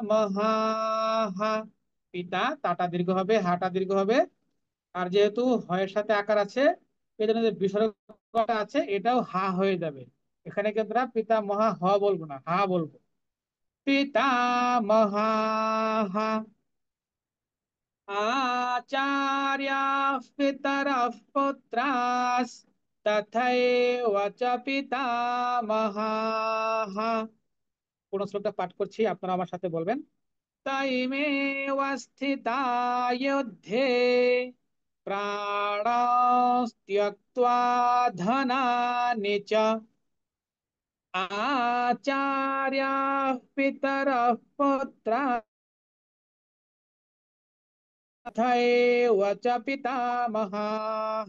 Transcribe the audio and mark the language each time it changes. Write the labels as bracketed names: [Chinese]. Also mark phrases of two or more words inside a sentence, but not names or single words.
[Bangla] পিতা, তাটা দীর্ঘ হবে, হাটা দীর্ঘ হবে, আর যেহেতু হয়ের সাথে আকার আছে, এই জন্য যে বিসর্গটা আছে এটাও হা হয়ে যাবে। এখানে কিন্তু আমরা [Sanskrit] পিতা মহা হ [Bangla] বলবো না, হা বলবো। [Sanskrit] পিতা মহা হা। आचार्या पितरः पुत्रास्तथैव च पितामहाः। [Bangla] পুরো শ্লোকটা পাঠ করছি, আপনারা আমার সাথে বলবেন। [Sanskrit] তৈমেव स्थिता युद्धे प्राणास्त्यक्त्वा धनानि च आचार्याः पितरः पुत्राः तथैव च पितामहाः।